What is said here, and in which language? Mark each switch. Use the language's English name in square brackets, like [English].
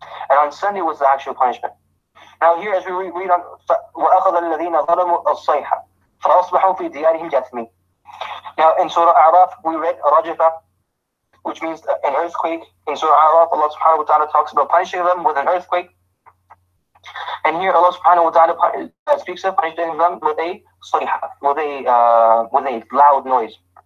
[English] And on Sunday was the actual punishment. Now here, as we read on, [Arabic] وَأَخَذَ الَّذِينَ ظَلَمُوا الصَّيْحَةَ فَأَصْبَحُوا فِي دِيَارِهِمْ جَاثِمِينَ. [English] Now in Surah A'raf, we read Rajifa, which means an earthquake. In Surah A'raf, Allah subhanahu wa ta'ala talks about punishing them with an earthquake. And here Allah subhanahu wa ta'ala speaks of punishing them with a sayha, with a loud noise.